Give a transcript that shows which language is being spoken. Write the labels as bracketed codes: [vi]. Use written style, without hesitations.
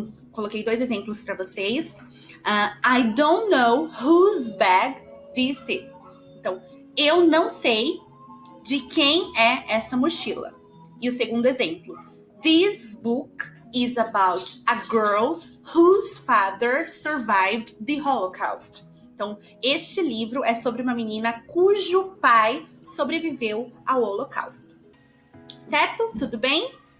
[pt] Coloquei dois exemplos para vocês. [en] I don't know whose bag this is. [pt] Então, eu não sei de quem é essa mochila. E o segundo exemplo: [en] This book is about a girl whose father survived the Holocaust. [pt] Então, este livro é sobre uma menina cujo pai sobreviveu ao Holocausto. Certo? Tudo bem?